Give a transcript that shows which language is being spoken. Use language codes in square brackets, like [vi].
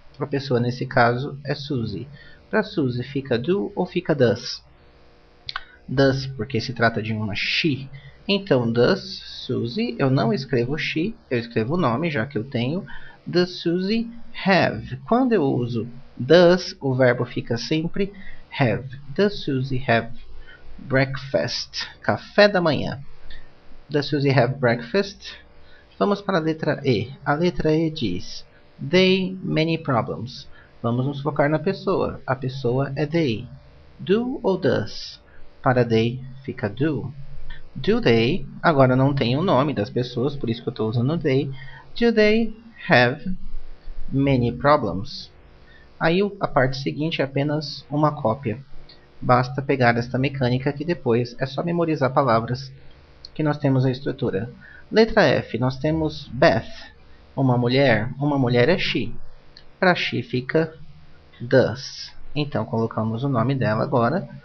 [pt] A pessoa nesse caso é Susie. Para Suzy fica do ou fica does? Does, porque se trata de uma she. Então, does Suzy, eu não escrevo she, eu escrevo o nome, já que eu tenho. [en] Does Suzy have? [pt] Quando eu uso does, o verbo fica sempre have. [en] Does Suzy have breakfast? [pt] Café da manhã. [en] Does Suzy have breakfast? [pt] Vamos para a letra E. A letra E diz they many problems. Vamos nos focar na pessoa. A pessoa é they. Do ou does? Para they fica do. [en] Do they? [pt] Agora não tem o nome das pessoas, por isso que eu estou usando they. [en] Do they have many problems? [pt] Aí a parte seguinte é apenas uma cópia. Basta pegar esta mecânica que depois é só memorizar palavras que nós temos a estrutura. Letra F, nós temos Beth, uma mulher é she. Para she fica does. Então colocamos o nome dela agora.